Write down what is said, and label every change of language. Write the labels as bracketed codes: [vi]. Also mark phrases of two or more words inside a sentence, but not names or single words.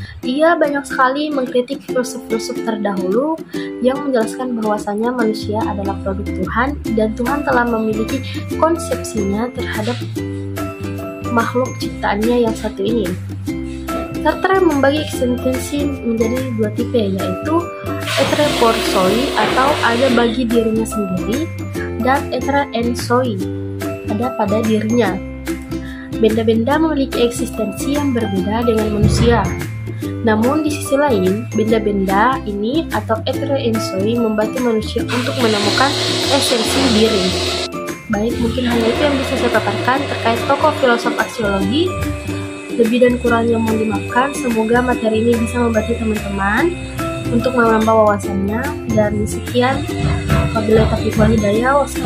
[id] Ia banyak sekali mengkritik filsuf-filsuf terdahulu yang menjelaskan bahwasanya manusia adalah produk Tuhan dan Tuhan telah memiliki konsepsinya terhadap makhluk ciptaannya yang satu ini. Sartre membagi eksistensi menjadi dua tipe, yaitu [fr] etre pour soi [id] atau ada bagi dirinya sendiri, dan [fr] etre en soi, [id] ada pada dirinya. Benda-benda memiliki eksistensi yang berbeda dengan manusia. Namun di sisi lain, benda-benda ini atau [fr] etre en soi [id] membantu manusia untuk menemukan esensi diri. Baik, mungkin hanya itu yang bisa saya paparkan terkait tokoh filosof aksiologi. Lebih dan kurangnya mohon dimaafkan. Semoga materi ini bisa membantu teman-teman untuk menambah wawasannya. Dan sekian, [ar] وبالله التوفيق والهداية.